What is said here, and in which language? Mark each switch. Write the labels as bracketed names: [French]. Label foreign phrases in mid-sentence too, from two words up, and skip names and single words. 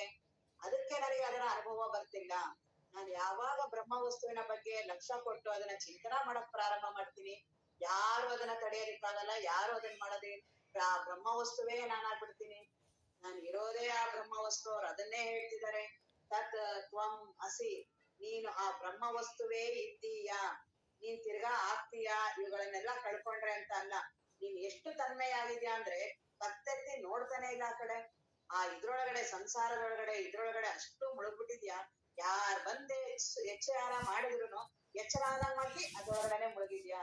[Kannada] ಅದಕ್ಕೆ ನನಗೆ ಅದರ ಅನುಭವ ಬರ್ತಿಲ್ಲ. ನಾನು ಯಾವಾಗ ಬ್ರಹ್ಮ ವಸ್ತುವಿನ ಬಗ್ಗೆ ಲಕ್ಷ್ಯ ಕೊಟ್ಟು ಅದನ್ನ ಚಿಂತನ ಮಾಡಕ್ ಪ್ರಾರಂಭ ಮಾಡ್ತೀನಿ, ಯಾರು ಅದನ್ನ ತಡೆಯೋದಿಕ್ಕಾಗಲ್ಲ, ಯಾರು ಅದನ್ನ ಮಾಡೋದೇ ಬ್ರಹ್ಮ ವಸ್ತುವೇ ನಾನಾಗ್ಬಿಡ್ತೀನಿ. ನಾನು ಇರೋದೇ ಆ ಬ್ರಹ್ಮ ವಸ್ತು. ಅವ್ರು ಅದನ್ನೇ ಹೇಳ್ತಿದ್ದಾರೆ, [Sanskrit] ತತ್ ತ್ವಂ ಅಸಿ, [Kannada] ನೀನು ಆ ಬ್ರಹ್ಮ ವಸ್ತುವೇ ಇದ್ದೀಯಾ, ನೀನ್ ತಿರ್ಗಾ ಆಗ್ತೀಯಾ, ಇವುಗಳನ್ನೆಲ್ಲ ಕಳ್ಕೊಂಡ್ರೆ ಅಂತ ಅಲ್ಲ. ನೀನ್ ಎಷ್ಟು ತನ್ಮೆಯಾಗಿದ್ಯಾ ಅಂದ್ರೆ ಕತ್ತೆತ್ತಿ ನೋಡ್ತಾನೆ ಇಲ್ಲ ಆ ಕಡೆ. ಆ ಇದ್ರೊಳಗಡೆ ಸಂಸಾರದೊಳಗಡೆ ಇದ್ರೊಳಗಡೆ ಅಷ್ಟು ಮುಳುಗ್ಬಿಟ್ಟಿದ್ಯಾ, ಯಾರ್ ಬಂದೆ ಎಚ್ಚರ ಮಾಡಿದ್ರು ಎಚ್ಚರ ಆದಂಗ್ ಮಾಡಿ ಅದ್ರೊಳಗಡೆನೆ ಮುಳುಗಿದ್ಯಾ.